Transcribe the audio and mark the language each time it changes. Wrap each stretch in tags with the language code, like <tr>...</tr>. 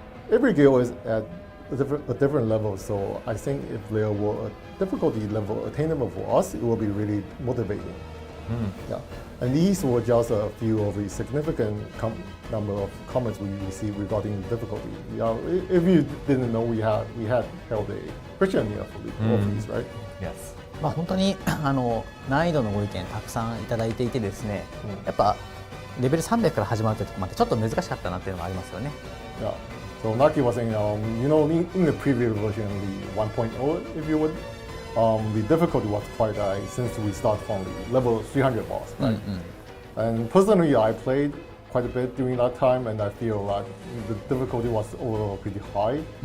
<en>Every guild is at a different level, so I think if there were a difficulty level attainable for us, it will be really motivating. Yeah. And these were just a few of the significant number of comments we received regarding difficulty. Yeah, if you didn't know, we had held a questionnaire for these, right? Yes.</en> <ja>本当に難易度のご意見たくさんいただいていてですね、やっぱレベル300から始まるというところまでちょっと難しかったなっていうのがありますよね。</ja> <en>Yeah. So Naki was saying, in the previous version, the 1.0, if you would, the difficulty was quite high since we start from the level 300 boss, right? And personally, I played quite a bit during that time, and I feel like the difficulty was overall pretty high.</en>